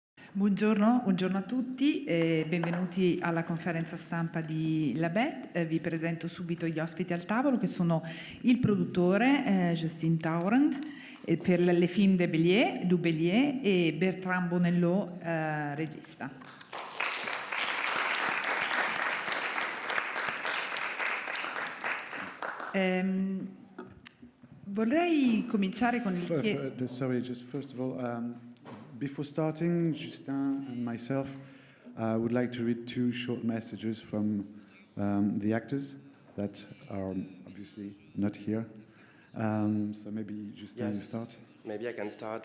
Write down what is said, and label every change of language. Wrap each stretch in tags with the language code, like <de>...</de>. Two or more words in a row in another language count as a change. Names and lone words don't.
<it>Buongiorno a tutti e benvenuti alla conferenza stampa di la BêTE. Vi presento subito gli ospiti al tavolo che sono il produttore Justin Taurent per le film du Bélier e Bertrand Bonello, regista. Vorrei cominciare con il</it> <en>Sorry, just first of all, before starting, Justin and myself would like to read two short messages from the actors that are obviously not here. So maybe Justin, you start. Maybe I can start.</en>